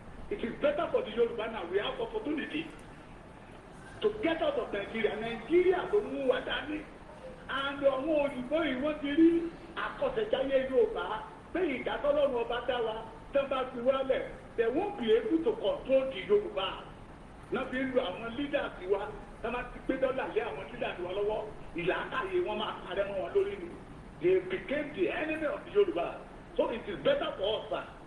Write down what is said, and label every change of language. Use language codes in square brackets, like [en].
[en] It is better for the Yoruba now. We have opportunity to get out of Nigeria. [yo] Nigeria ló mú wa dání. And àwọn òyìnbó yìí wọ́n ti rí àkọsẹ̀jáyé Yorùbá pé ìdásọ́lọ́run ọba dá wa tán bá fi wálẹ̀. [en] They won't be able to control the Yorùbá. [yo] Náà fi ń lo àwọn leaders wa. Tán bá ti gbé dọ́là lé àwọn leaders wa lọ́wọ́. Ìlàkàyè wọn máa parẹ́ mọ́ wọn lórí ni. [en] They became the enemy of the Yorùbá. So it is better for us, sir.